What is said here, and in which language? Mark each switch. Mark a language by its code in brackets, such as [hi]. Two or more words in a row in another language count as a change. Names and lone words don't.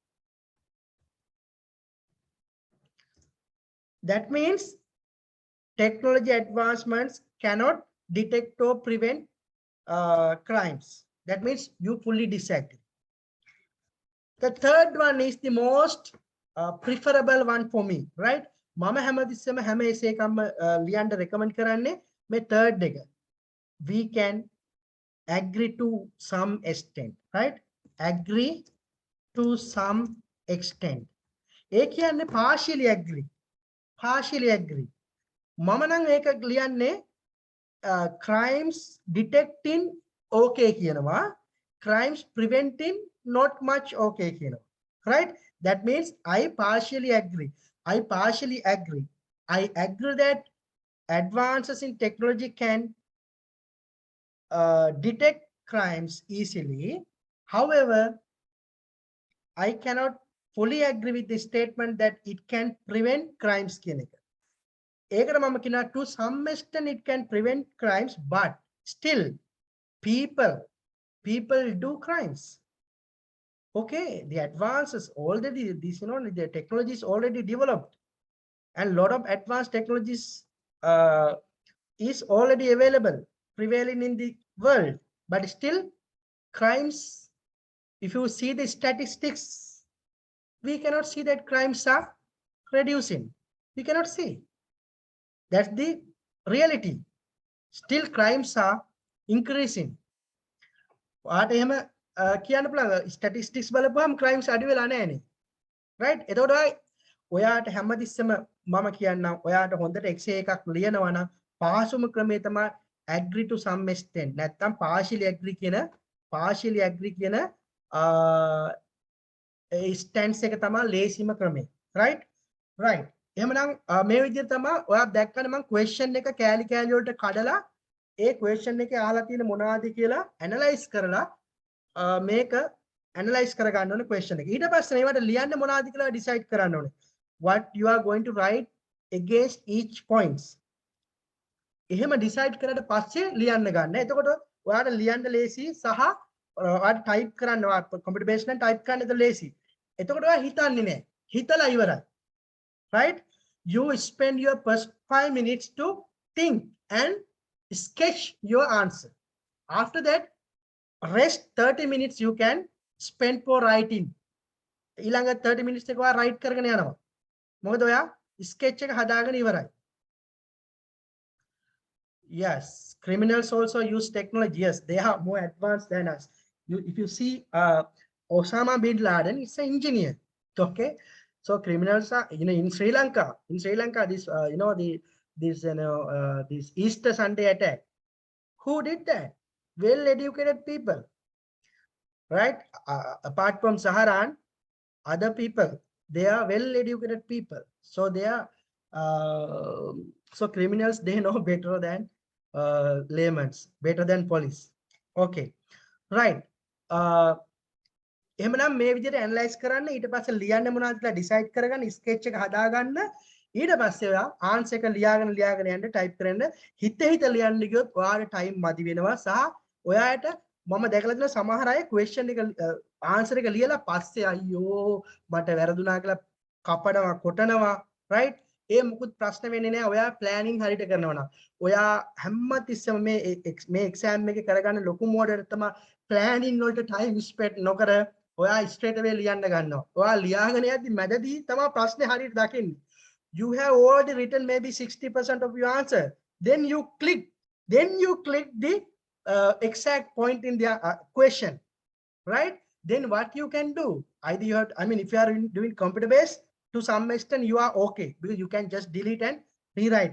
[en] That means technology advancements cannot detect or prevent crimes. That means you fully disagree. The third one is the most preferable one for me, right? [si] Mama හැමතිස්සෙම හැම essay එකක්ම ලියන්න recommend කරන්නේ මේ third එක. [en] We can agree to some extent, right? Agree to some extent. [si] ඒ කියන්නේ [en] partially agree. Partially agree. [si] මම නම් ඒක ලියන්නේ [en] crimes detecting okay [si] කියනවා, [en] crimes preventing not much okay [si] කියනවා, right? [en] That means I partially agree. I agree that advances in technology can detect crimes easily. However, I cannot fully agree with the statement that it can prevent crimes [si] කියන එක. [en] ඒකට මම කියනවා to some extent it can prevent crimes, but still people do crimes. Okay, the advances already, this the technology is already developed, and a lot of advanced technologies is already available, prevailing in the world, but still crimes, if you see the statistics, we cannot see that crimes are reducing. We cannot see. That's the reality. Still crimes are increasing. [si] ඔයාට එහෙම කියන්න පුළුවන් statistics බලපුවම crimes අඩු වෙලා නැහැනේ, right? එතකොට ඔයාට හැමතිස්සෙම මම කියන්නම් ඔයාට හොඳට essay එකක් ලියනවා නම් පාසුම ක්‍රමය තමයි [en] agree to some extent [si] නැත්නම් [en] partially agree [si] කියන stance එක තමයි ලේසිම ක්‍රමය, right? Right. එහෙමනම් මේ විදිහට තමයි ඔයා දැක්කම මම question එක කෑලි කෑලි වලට කඩලා ඒ question එකේ අහලා තියෙන මොනවද කියලා analyze කරලා මේක analyze කරගන්න ඕනේ question එක. ඊට පස්සේ මේවට ලියන්න මොනවද කියලා decide කරන්න ඕනේ. [en] What you are going to write against each points. [si] එහෙම decide කරලා පස්සේ ලියන්න ගන්න. එතකොට ඔයාට ලියන්න ලේසි සහ ඔයාට type කරන්න [en] computer based [si] නම් type කරන්න ඒක ලේසි. එතකොට ඔයා හිතන්නේ නැහැ. හිතලා ඉවරයි. [en] Right? You spend your first 5 minutes to think and sketch your answer. After that, rest 30 minutes you can spend for writing. [si] ඊළඟ 30 minutes එක ඔයා write කරගෙන යනවා. මොකද ඔයා sketch එක හදාගෙන ඉවරයි. [en] Yes, criminals also use technology. Yes, they are more advanced than us. If you see Osama bin Laden, he's an engineer. Okay, so criminals are, in Sri Lanka, this this Easter Sunday attack, who did that? Well educated people, right? Apart from Saharan, other people, they are well educated people, so they are so criminals, they know better than laymen, better than police. Okay, right. [si] එහෙමනම් මේ විදිහට ඇනලයිස් කරන්න, ඊට පස්සේ ලියන්න මොනවද කියලා ඩිසයිඩ් කරගන්න, ස්කෙච් එක හදාගන්න, ඊට පස්සේ ඔයා ආන්සර් එක ලියාගෙන යන්න ටයිප් කරන්න. හිත ලියන්න ගියොත් ඔයාට ටයිම් මදි වෙනවා සහ ඔයාට මම දැකලා තියෙන සමහර අය ක්වෙස්චන් එක ආන්සර් එක ලියලා පස්සේ අයියෝ මට වැරදුනා කියලා කපනවා කොටනවා, right? ඒ මුකුත් ප්‍රශ්න වෙන්නේ නැහැ ඔයා ප්ලෑනින් හරියට කරනවා නම්. ඔයා හැමතිස්සෙම මේ එක්සෑම් එකේ කරගන්න ලොකු මොඩල් තමයි ප්ලෑනින් වලට [en] time spend [si] නොකර ඔයා [en] straight away [si] ලියන්න ගන්නවා. ඔයා ලියාගෙන යද්දි මැදදී තමයි ප්‍රශ්නේ හරියට දකින්නේ. [en] You have already written maybe 60% of your answer. Then you click the exact point in the question, right? Then what you can do? Either you have, if you are doing computer based, to some extent you are okay because you can just delete and rewrite it.